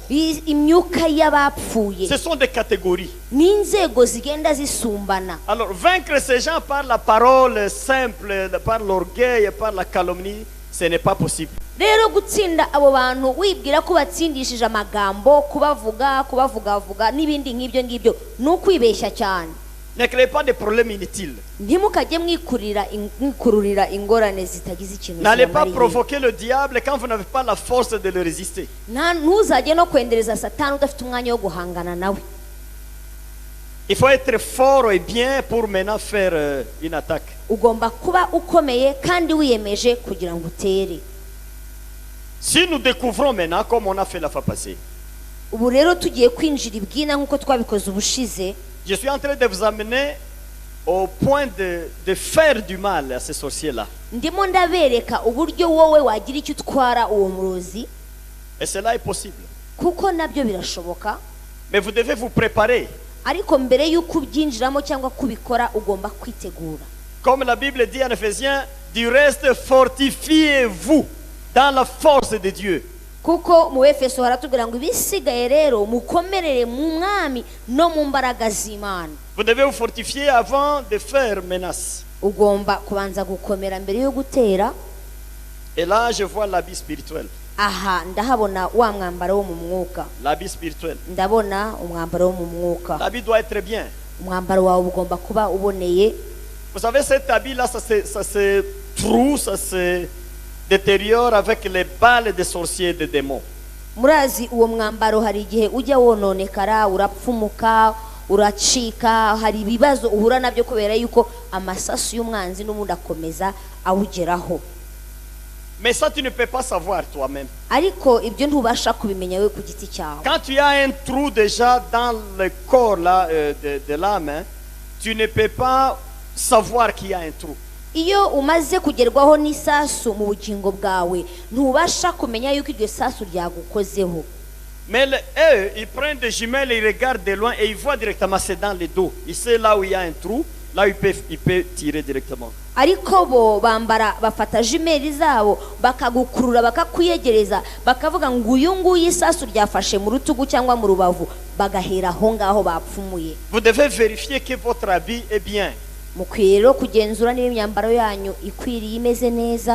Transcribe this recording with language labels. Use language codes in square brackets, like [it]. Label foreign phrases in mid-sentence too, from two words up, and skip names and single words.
[rw] imyuka y'abapfuye. [fr] Ce sont des catégories. [rw] N'inzego zigenda zisumbana. [fr] Alors, vaincre ces gens par la parole simple, par l'orgueil, par la calomnie, ce n'est pas possible. [rw] Rero gutsinda abo bantu wibwira ko batsindishije amagambo, kubavugavuga n'ibindi nk'ibyo ngibyo ni ukwibeshya cyane. [fr] Ne créez pas de problèmes inutiles. [rw] Ntimukajye mwikururira ingorane zitagize ikintu. [fr] N'allez pas provoquer le diable quand vous n'avez pas la force de le résister. [rw] Ntuzajye no kwendereza Satani udafite umwanya wo guhangana nawe. [fr] Il faut être fort et bien pour maintenant faire une attaque. [rw] Ugomba kuba ukomeye kandi wiyemeje kugira ngo utere. [fr] Si nous découvrons maintenant, comme on a fait la fois passée, [rw] Ubu rero tugiye kwinjira ibwina nk'uko twabikoze ubushize. [fr] je suis en train de vous amener au point de faire du mal à ces sorciers-là. [rw] Ndimo ndabereka uburyo wowe wagira icyo utwara uwo murozi. [fr] Et cela est possible. [rw] Kuko nabyo birashoboka. [fr] Mais vous devez vous préparer. [rw] Ariko mbere y'uko ubyinjiramo cyangwa kubikora ugomba kwitegura. [fr] Comme la Bible dit en Ephésiens, du reste fortifiez-vous dans la force de Dieu. [rw] Kuko mu Efeso haratubwira ngo ibisigaye rero mukomerere mu mwami no mu mbaraga z'Imana. [fr] Vous devez vous fortifier avant de faire menace. [rw] Ugomba kubanza gukomera mbere yo gutera. [fr] Et là, je vois l'habit spirituel. [rw] Aha ndahabona wa mwambaro wo mu mwuka. [fr] L'habit spirituel. [rw] Ndabona umwambaro wo mu mwuka. [fr] L'habit doit être bien. [rw] Umwambaro wawe ugomba kuba uboneye. [fr] Vous savez, cet habit-là, ça se troue, ça se détériore avec les balles des sorciers et des démons. [rw] Murazi uwo mwambaro hari igihe ujya wononekara, urapfumuka, uracika, hari ibibazo uhura nabyo kubera yuko amasasu y'umwanzi n'ubundi akomeza awugeraho. [fr] Mais ça, tu ne peux pas savoir toi-même. [rw] Ariko ibyo ntubasha kubimenya we ku giti cyawe. [fr] Quand tu as un trou déjà dans le corps là, de l'âme, hein, tu ne peux pas savoir qu'il y a un trou. [rw] Iyo umaze kugerwaho n'isasu mu bugingo bwawe ntubasha kumenya yuko iryo sasu ryagukozeho. [fr] Mais eux, ils prennent des jumelles, ils regardent de loin et ils voient directement, c'est dans le dos. Ils savent là où il y a un trou, là ils peuvent tirer directement. [rw] Ariko bo bafata jimeli zabo bakagukurura bakakwiyegereza bakavuga ngo uyu nguyu isasu ryafashe mu rutugu cyangwa mu rubavu bagahera aho ngaho bapfumuye. [fr] Vous devez vérifier que votre habit est bien. [rw] Mukwiye rero kugenzura niba imyambaro yanyu ikwiriye imeze neza.